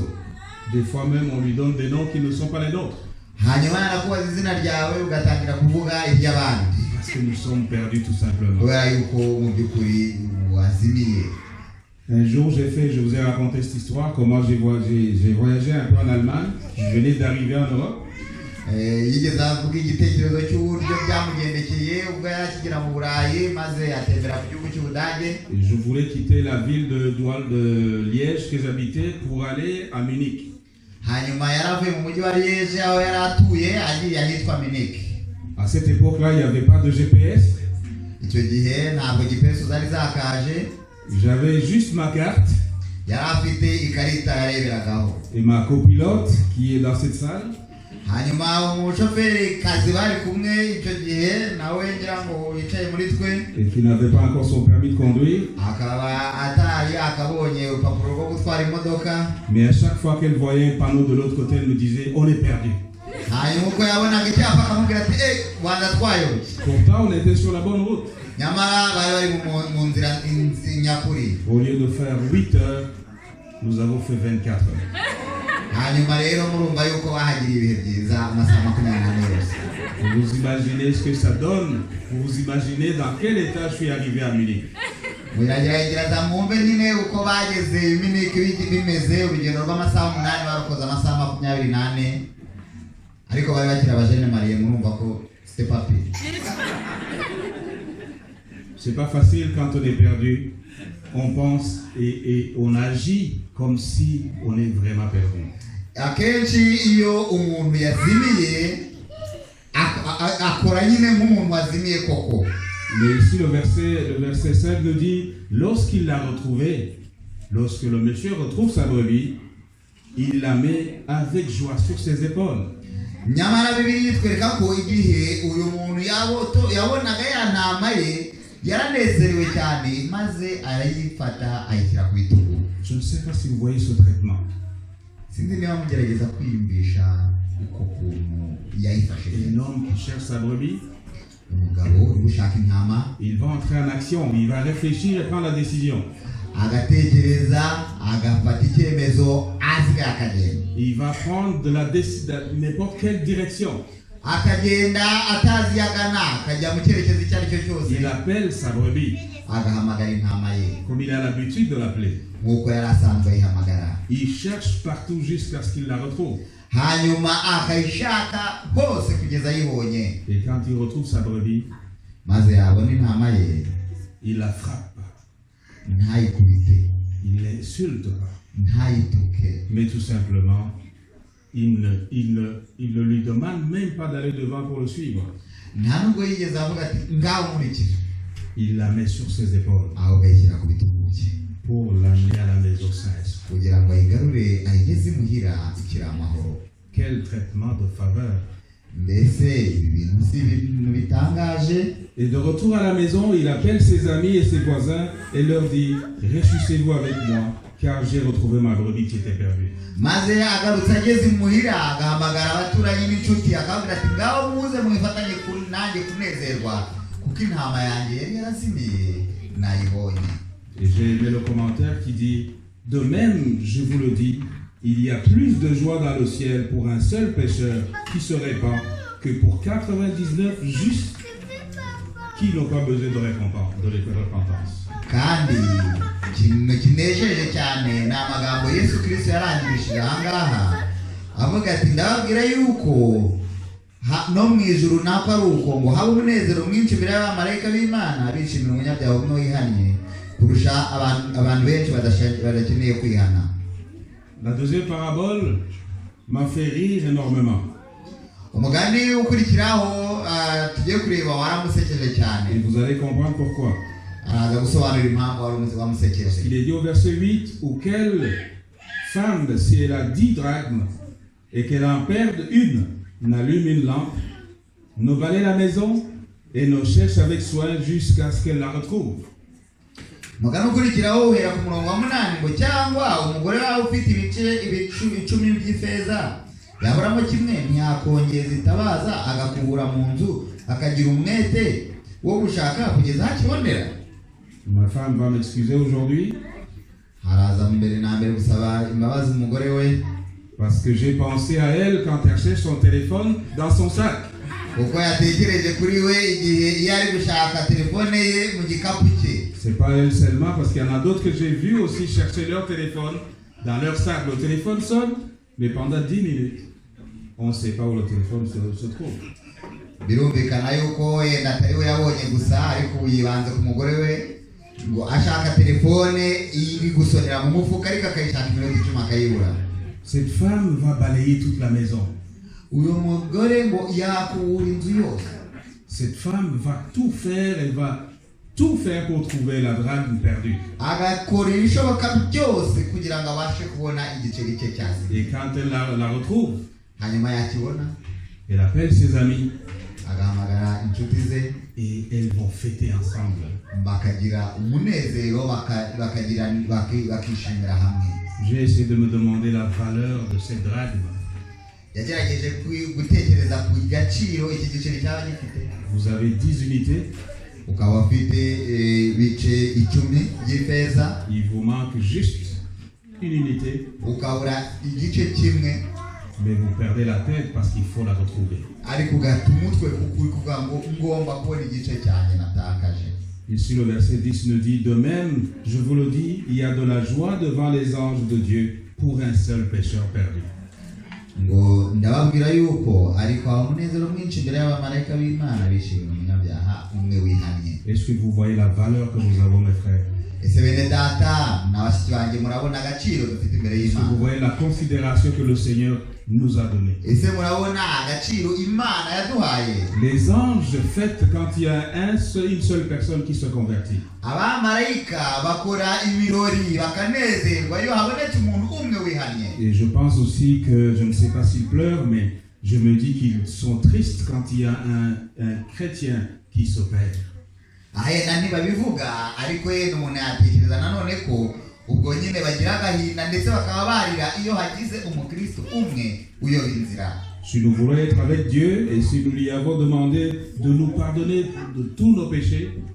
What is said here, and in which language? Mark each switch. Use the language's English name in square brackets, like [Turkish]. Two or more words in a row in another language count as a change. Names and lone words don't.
[French] Des fois même on lui donne des noms qui ne sont pas les nôtres. [Kinyarwanda] hanyuma yanakubaza izina ryawe ugatangira kuvuga iry'abandi. [French] Parce que nous sommes perdus tout simplement. [Kinyarwanda] kubera yuko mu by'ukuri wazimiye. [French] Un jour je vous ai raconté cette histoire, comment j'ai voyagé un peu en Allemagne. Je venais d'arriver en Europe. [Kinyarwanda] yigeze avuga igitekerezo cy'uburyo byamugendekeye ubwo yari akigera mu Burayi maze atembera ku gihugu cy'Ubudage. [French] Je voulais quitter la ville de Liège que j'habitais pour aller à Munich. [Kinyarwanda] hanyuma yari avuye mu mujyi wa Liège aho yari atuye agiye ahitwa Munich. [French] À cette époque-là, il n'y avait pas de GPS. [Kinyarwanda] icyo gihe ntabwo GPS zari zakaje. [French] J'avais juste ma carte [Kinyarwanda] yari afite ikarita yareberagaho. [French] et ma copilote qui est dans cette salle. [Kinyarwanda] hanyuma umushoferi kazi bari kumwe icyo gihe nawe ngira ngo yicaye muri twe, [French] Et qui n'avait pas encore son permis de conduire. [Kinyarwanda] akaba atari akabonye urupapuro rwo gutwara imodoka. [French] Mais à chaque fois qu'elle voyait un panneau de l'autre côté, elle me disait, on est perdu. [Kinyarwanda] hanyuma uko yabonaga icyapa akamubwira ati, Rwanda twayoboye. [French] Pourtant, on était sur la bonne route. [Kinyarwanda] nyamara bari bari mu nzira nyakuri. [French] Au lieu de faire 8 heures, nous avons fait 24 heures. [Kinyarwanda] hanyuma rero murumva yuko bahagiriye ibihe byiza amasaha 24 yose. [French] Vous imaginez ce que ça donne? Vous imaginez dans quel état je suis arrivé à Munich? [Kinyarwanda] muragerageza mwumve nyine uko bageze Munich bimeze, urugendo rw'amasaha 8 barukoze amasaha 24, ariko bari bakira abajene mariye, murumva ko [French] c'était pas pire. C'est pas facile quand on est perdu. On pense et on agit comme si on est vraiment perdu. [Kinyarwanda] akenshi iyo umuntu yazimiye akora nyine nk'umuntu wazimiye koko. [French] Mais ici le verset 5 nous dit, lorsqu'il l'a retrouvée, lorsque le monsieur retrouve sa brebis, il la met avec joie sur ses épaules. [Kinyarwanda] Nyamara Bibiliya itwereka ko igihe uyu muntu yabonaga ya ntama ye yaranezerewe cyane maze arayifata ayishyira ku bitugu. [French] Je ne sais pas si vous voyez ce traitement. [Kinyarwanda] Sinzi niba mugerageza kwiyumvisha uko kuntu yayifashe. [French] Un homme qui cherche sa brebis, [Kinyarwanda] umugabo uri gushaka intama, [French] il va entrer en action, il va réfléchir et prendre la décision. [Kinyarwanda] agatekereza agafata icyemezo asigaye akagenda. [French] Il va prendre de n'importe quelle direction. [Kinyarwanda] Akagenda atazi yagana akajya mu cyerekezo icyo ari cyo cyose. [French] Il appelle sa brebis, [Kinyarwanda] agahamagara intama ye [French] comme il a l'habitude de l'appeler. [Kinyarwanda] nk'uko yari asanzwe ayihamagara. [French] Il cherche partout jusqu'à ce qu'il la retrouve. [Kinyarwanda] hanyuma akayishaka hose kugeza ayibonye. [French] Et quand il retrouve sa brebis, [Kinyarwanda] maze yabona intama ye, [French] il la frappe. [Kinyarwanda] ntayikubite, [French] Il l'insulte pas. [Kinyarwanda] ntayituke, [French] Mais tout simplement, il ne lui demande même pas d'aller devant pour le suivre. [Kinyarwanda] nta nubwo yigeze avuga ati ngaho nkurikije. [French] Il la met sur ses épaules [Kinyarwanda] ahubwo ayishyira ku bitugu bye [French] pour l'amener à la maison sainte. [Kinyarwanda] kugira ngo ayigarure ayigeze imuhira ikiri amahoro. [French] Quel traitement de faveur! [Kinyarwanda] mbese ibi bintu si ibintu bitangaje? [French] Et de retour à la maison, il appelle ses amis et ses voisins et leur dit, réjouissez-vous avec moi, car j'ai retrouvé ma brebis qui était perdue. [Kinyarwanda] maze agarutse ageze imuhira agahamagara abaturanyi n'inshuti akababwira ati ngaho muze mwifatanye nanjye kunezerwa kuko intama yanjye yari yarazimiye nayibonye. [French] Et j'ai aimé le commentaire qui dit, de même, je vous le dis, il y a plus de joie dans le ciel pour un seul pécheur qui se répand que pour 99 justes qui n'ont pas besoin de repentance. [Kinyarwanda] kandi ikintu kinejeje cyane ni amagambo Yesu Kristo yarangirishije aha ngaha avuga ati ndababwira yuko no mu ijuru nako ari uko ngo haba umunezero mwinshi imbere y'abamarayika b'Imana bishimira umunyabyaha umwe wihannye kurusha abantu benshi badakeneye kwihana. [French] La deuxième parabole m'a fait rire énormément. [Kinyarwanda] umugani ukurikiraho tugiye kureba waramusekeje cyane. [French] Et vous allez comprendre pourquoi. [Kinyarwanda] araza gusobanura impamvu wamusekeje. [French] Il est dit au verset 8, ou quelle femme, si elle a 10 drachmes et qu'elle en perde une, n'allume une lampe, ne balaye la maison et ne cherche avec soin jusqu'à ce qu'elle la retrouve. [Kinyarwanda] umugani ukurikiraho uhera ku murongo wa 8 ngo cyangwa umugore wawe ufite ibice 10 by'ifeza yaburamo kimwe ntiyakongeza itabaza agakubura mu nzu akagira umwete wo gushaka kugeza hakibonera. [French] Ma femme va m'excuser aujourd'hui [Kinyarwanda] haraza mbere na mbere gusaba imbabazi umugore we [French] parce que j'ai pensé à elle quand elle cherche son téléphone dans son sac. [Kinyarwanda] kuko yatekereje kuri we igihe iyo ari gushaka telefone ye mu gikapu cye. [French] C'est pas elle seulement, parce qu'il y en a d'autres que j'ai vu aussi chercher leur téléphone dans leur sac. Le téléphone sonne, mais pendant 10 minutes, on ne sait pas où le téléphone se trouve. [Kinyarwanda] birumvikana yuko yenda atari we yabonye gusa ariko yibanze ku mugore we ngo ashaka telefone iri gusonera mu mufuka ariko akayishaka iminota 10 akayibura. [French] Cette femme va balayer toute la maison. [Kinyarwanda] uyu mugore ngo yakubura inzu yose. [French] Cette femme va tout faire, elle va tout faire pour trouver la drachme perdue. [Kinyarwanda] agakora ibishoboka byose kugira ngo abashe kubona igiceri cye cyase. [French] Et quand elle la retrouve, [Kinyarwanda] hanyuma yakibona [French] elle appelle ses amis [Kinyarwanda] agahamagara inshuti ze [French] et elles vont fêter ensemble. [Kinyarwanda] bakagira umunezero bakishimira hamwe. [French] J'ai essayé de me demander la valeur de cette drachme. [Kinyarwanda] yagerageje gutekereza ku gaciro iki giceri cyaba gifite. [French] Vous avez 10 unités. [Kinyarwanda] ukaba ufite ibice 10 by'ifeza. [French] Il vous manque juste une unité. [Kinyarwanda] ukabura igice kimwe. [French] Mais vous perdez la tête parce qu'il faut la retrouver. [Kinyarwanda] ariko ugata umutwe kuri kuvuga ngo ngomba kubona igice cyanjye natakaje. [French] Ici le verset 10 nous dit, de même, je vous le dis, il y a de la joie devant les anges de Dieu pour un seul pécheur perdu. [Kinyarwanda] ngo ndababwira yuko ariko haba umunezero mwinshi imbere y'abamarayika b'Imana bishimira umunyabyaha umwe wihannye. [French] Est-ce que vous voyez la valeur que nous avons, mes frères? [Kinyarwanda] ese bene data n'abashiki banjye murabona agaciro dufite imbere [French] Est-ce que vous [Kinyarwanda] y'Imana? [French] voyez la considération que le Seigneur nous a donnée? [Kinyarwanda] Ese murabona agaciro Imana yaduhaye? [French] Les anges fêtent quand il y a une seule personne qui se convertit. [Kinyarwanda] Abamarayika bakora ibirori bakanezerwa iyo habonetse umuntu umwe wihanye. [French] Et je pense aussi que, je ne sais pas s'ils pleurent, mais je me dis qu'ils sont tristes quand il y a un chrétien qui se perd. [Kinyarwanda] Ahena ntibabivuga ariko ye n'umuntu yatekereza nanone ko ubwo nyine bagira agahinda ndetse bakaba barira iyo hagize umukristo umwe uyoba inzira. [French] Si nous voulons être avec Dieu et si nous lui avons demandé de nous pardonner de tous nos péchés,